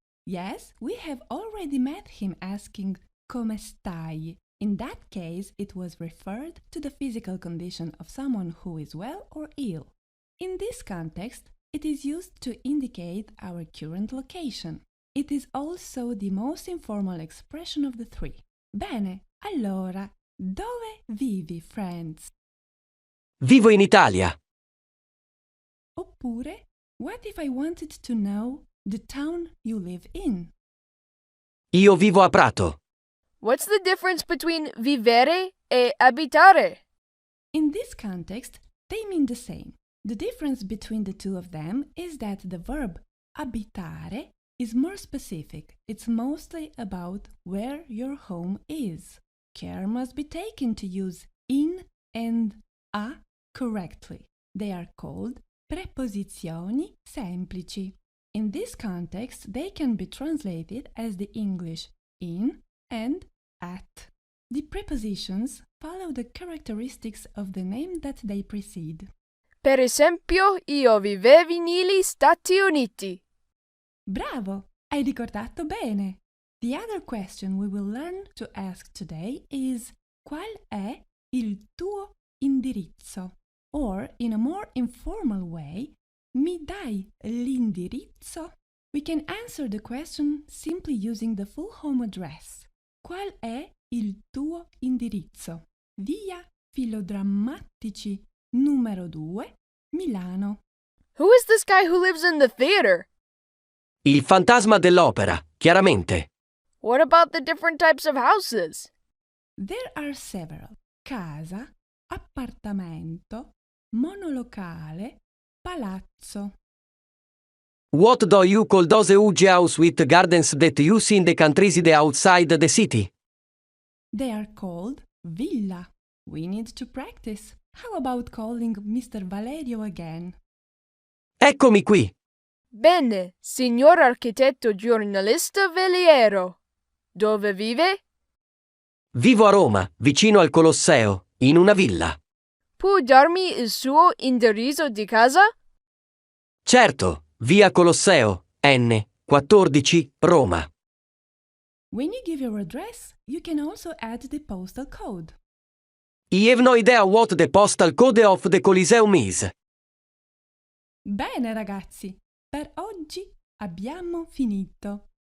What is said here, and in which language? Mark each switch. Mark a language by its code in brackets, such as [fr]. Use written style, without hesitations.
[en] Yes, we have already met him asking [it] come stai. [en] In that case, it was referred to the physical condition of someone who is well or ill. In this context, it is used to indicate our current location. It is also the most informal expression of the 3. [it] Bene, allora, dove vivi, Franz? Vivo in Italia. Oppure, [en] what if I wanted to know the town you live in? [it] Io vivo a Prato. [en] What's the difference between vivere e abitare? In this context, they mean the same. The difference between the 2 of them is that the verb abitare is more specific. It's mostly about where your home is. Care must be taken to use in and a correctly. They are called preposizioni semplici. In this context, they can be translated as the English in and at. The prepositions follow the characteristics of the name that they precede. [it] Per esempio, io vivevo negli Stati Uniti. Bravo! Hai ricordato bene! [en] The other question we will learn to ask today is [it] qual è il tuo indirizzo? [en] Or, in a more informal way, [it] mi dai l'indirizzo? [en] We can answer the question simply using the full home address. [it] Qual è il tuo indirizzo? Via Filodrammatici numero 2, Milano. [en] Who is this guy who lives in the theater? [it] Il fantasma dell'opera, chiaramente. [en] What about the different types of houses? There are several. Casa, appartamento, monolocale, palazzo. What do you call those huge house with gardens that you see in the countries outside the city? They are called villa. We need to practice. How about calling Mr. Valerio again? [it] Eccomi qui. Bene, signor architetto giornalista Veliero. Dove vive? Vivo a Roma, vicino al Colosseo, in una villa. Può darmi il suo indirizzo di casa? Certo, via Colosseo, N, 14, Roma. [en] When you give your address, you can also add the postal code. I have no idea what the postal code of the Coliseum is. [it] Bene ragazzi, per oggi abbiamo finito.